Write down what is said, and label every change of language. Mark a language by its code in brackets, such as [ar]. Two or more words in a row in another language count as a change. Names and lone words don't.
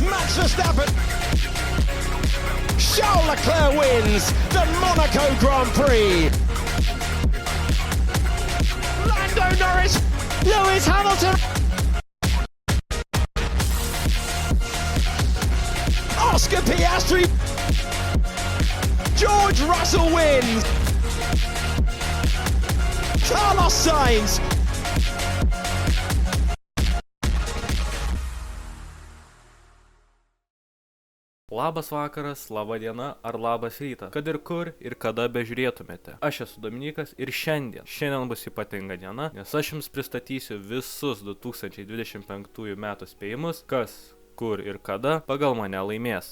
[en] Max Verstappen. Charles Leclerc wins the Monaco Grand Prix. Lando Norris, Lewis Hamilton. Oscar Piastri. George Russell wins. Carlos Sainz. [lt] Labas vakaras, laba diena ar labas rytas, kad ir kur ir kada bežiūrėtumėte. Aš esu Dominykas ir šiandien bus ypatinga diena, nes aš jums pristatysiu visus 2025 metų spėjimus, kas, kur ir kada pagal mane laimės.